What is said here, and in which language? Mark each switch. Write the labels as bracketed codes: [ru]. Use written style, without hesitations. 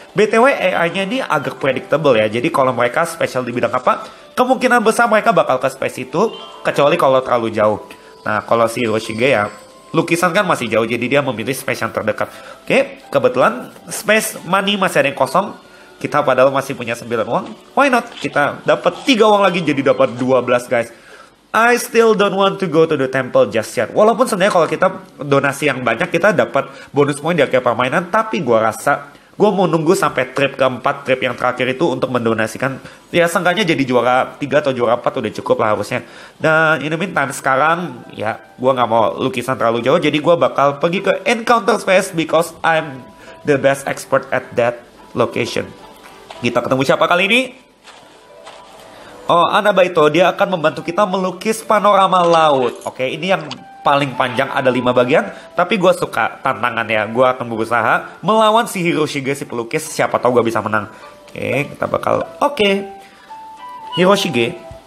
[id] BTW AI-nya ini agak predictable ya, jadi kalau mereka spesial di bidang apa, kemungkinan besar mereka bakal ke space itu, kecuali kalau terlalu jauh. Nah kalau si Hiroshige ya, lukisan kan masih jauh, jadi dia memilih space yang terdekat. Oke, kebetulan space money masih ada yang kosong. Kita padahal masih punya 9 uang. [en] Why not? [id] Kita dapat 3 uang lagi jadi dapat 12 guys. [en] I still don't want to go to the temple just yet. [id] Walaupun sebenarnya kalau kita donasi yang banyak kita dapat bonus poin di akhir permainan. Tapi gue rasa gue mau nunggu sampai trip keempat, trip yang terakhir itu untuk mendonasikan. Ya seenggaknya jadi juara 3 atau juara 4 udah cukup lah harusnya. Dan [en] in the meantime [id] sekarang ya gue gak mau lukisan terlalu jauh. Jadi gue bakal pergi ke encounter space [en] because I'm the best expert at that location. [id] Kita ketemu siapa kali ini? Oh, Anabaito, dia akan membantu kita melukis panorama laut. Oke, ini yang paling panjang, ada 5 bagian. Tapi gue suka tantangannya. Gue akan berusaha melawan si Hiroshige, si pelukis. Siapa tahu gue bisa menang. Oke, kita bakal... Oke. Hiroshige.